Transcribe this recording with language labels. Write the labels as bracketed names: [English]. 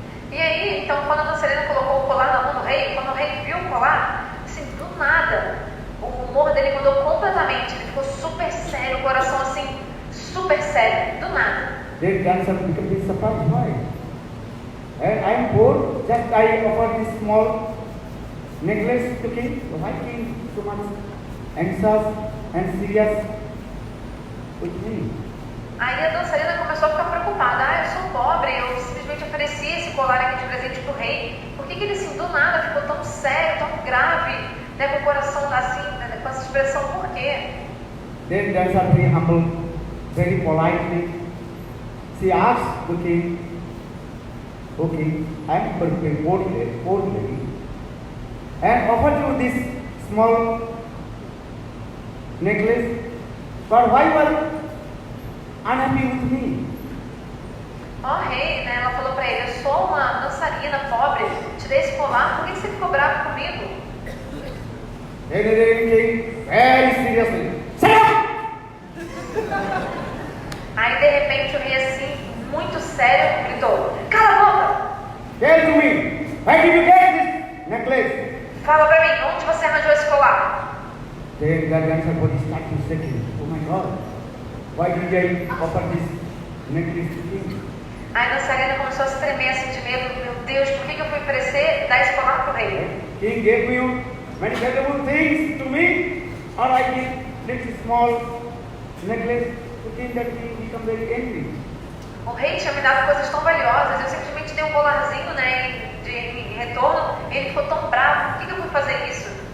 [Portuguese] E aí, então, quando a dançarina colocou o colar na mão do rei, quando o rei viu o colar, assim, do nada, o humor dele mudou completamente. Ele ficou super sério, o coração assim, super sério, do nada. [English] Then dancer became surprised. Why? And I am poor, just I offer this small necklace to king. Why king so much anxious and serious with me? [Portuguese] Aí a dançarina começou a ficar preocupada. Eu sou pobre, eu simplesmente ofereci esse colar aqui de presente pro rei. Por que ele assim, do nada, ficou tão sério, tão grave, né, com o coração assim, né, com essa expressão, por quê? [English] Then dancer very humble, very politely, she asked the king, okay, I am prepared poor lady, and offer you this small necklace, but why you are unhappy with me? [Portuguese] Rei, né, ela falou pra ele, eu sou uma dançarina pobre, te dei esse colar, por que você ficou bravo comigo? [English] Then the king very seriously, shut up! [Portuguese] Aí de repente o rei assim, muito sério, gritou, cala a boca! [English] Tell to me, where did you get this necklace? [Portuguese] Fala pra mim, onde você arranjou esse colar? [English] Then the dancer body started shaking. Oh my God, why did I offer this necklace to king? [Portuguese] Aí a dançarina começou a se tremer assim de medo, meu Deus, por que eu fui oferecer dar esse colar pro rei? [English] King gave you many valuable things to me, or I give this small necklace to king that king become very angry. [Portuguese] O rei tinha me dado coisas tão valiosas, eu simplesmente dei um colarzinho, né, em retorno, e ele ficou tão bravo, por que eu fui fazer isso?